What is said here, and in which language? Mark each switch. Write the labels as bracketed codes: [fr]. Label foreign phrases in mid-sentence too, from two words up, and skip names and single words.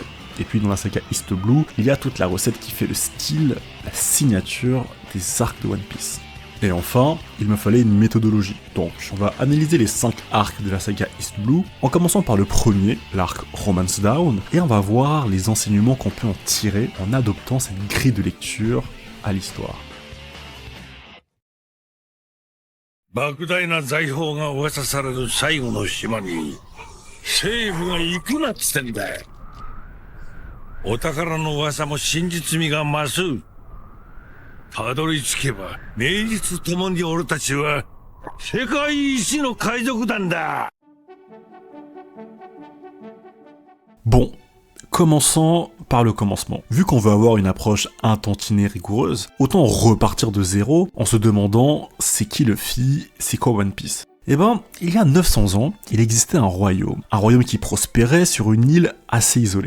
[fr] Et puis dans la saga East Blue, il y a toute la recette qui fait le style, la signature des arcs de One Piece. Et enfin, il me fallait une méthodologie. Donc, on va analyser les 5 arcs de la saga East Blue, en commençant par le premier, l'arc Romance Down, et on va voir les enseignements qu'on peut en tirer en adoptant cette grille de lecture à l'histoire. [ja] 莫大な財宝が噂される最後の島に政府が行くなっつってんだ。お宝の噂も真実味が増す。たどり着けば名実ともに俺たちは世界一の海賊団だ。 [fr] Bon, commençons par le commencement. Vu qu'on veut avoir une approche intantinée rigoureuse, autant repartir de zéro en se demandant c'est qui Luffy, c'est quoi One Piece. Eh ben, il y a 900 ans, il existait un royaume qui prospérait sur une île assez isolée.